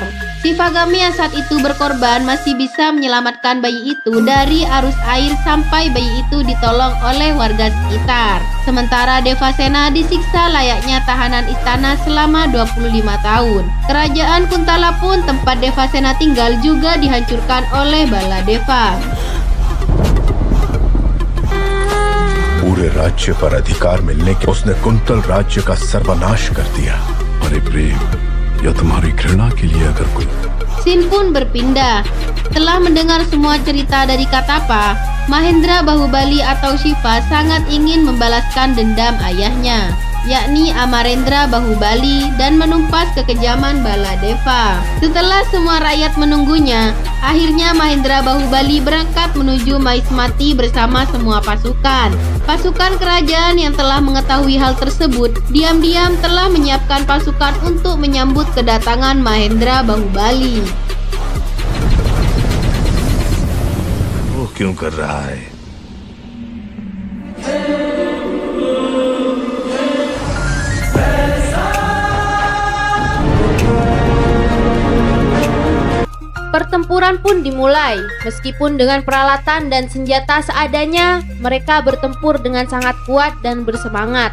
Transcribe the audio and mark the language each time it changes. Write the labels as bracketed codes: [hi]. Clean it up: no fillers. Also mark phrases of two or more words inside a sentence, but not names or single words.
[id] Shivagami yang saat itu berkorban masih bisa menyelamatkan bayi itu dari arus air sampai bayi itu ditolong oleh warga sekitar. Sementara Devasena disiksa layaknya tahanan istana selama 25 tahun. Kerajaan Kuntala pun tempat Devasena tinggal juga dihancurkan oleh Baladeva. [hi] पूरे राज्य पर अधिकार मिलने के उसने कुंतल राज्य का सर्वनाश कर दिया। अरे प्रेम, या तुम्हारी घृणा के लिए अगर कोई [id] Scene pun berpindah. Setelah mendengar semua cerita dari Katapa, Mahendra Bahubali atau Shiva sangat ingin membalaskan dendam ayahnya, yakni Amarendra Bahubali, dan menumpas kekejaman Baladeva. Setelah semua rakyat menunggunya, akhirnya Mahendra Bahubali berangkat menuju Mahismati bersama semua pasukan. Pasukan kerajaan yang telah mengetahui hal tersebut diam-diam telah menyiapkan pasukan untuk menyambut kedatangan Mahendra Bahubali. [hi] वो क्यों कर रहा है? [id] Pertempuran pun dimulai. Meskipun dengan peralatan dan senjata seadanya, mereka bertempur dengan sangat kuat dan bersemangat.